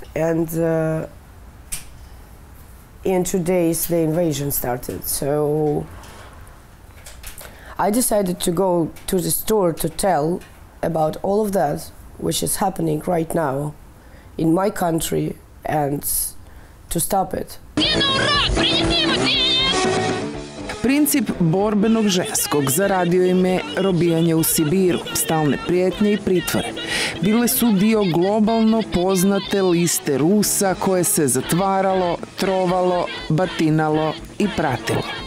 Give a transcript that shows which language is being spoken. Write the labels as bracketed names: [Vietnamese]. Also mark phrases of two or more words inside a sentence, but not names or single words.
[English] And in 2 days the invasion started. So I decided to go to the store to tell about all of that, which is happening right now in my country, and to stop it. [Bosnian] Princip borbenog ženskog zaradio im je robijanje u Sibiru, stalne prijetnje i pritvore. Bile su dio globalno poznate liste Rusa koje se zatvaralo, trovalo, batinalo i pratilo.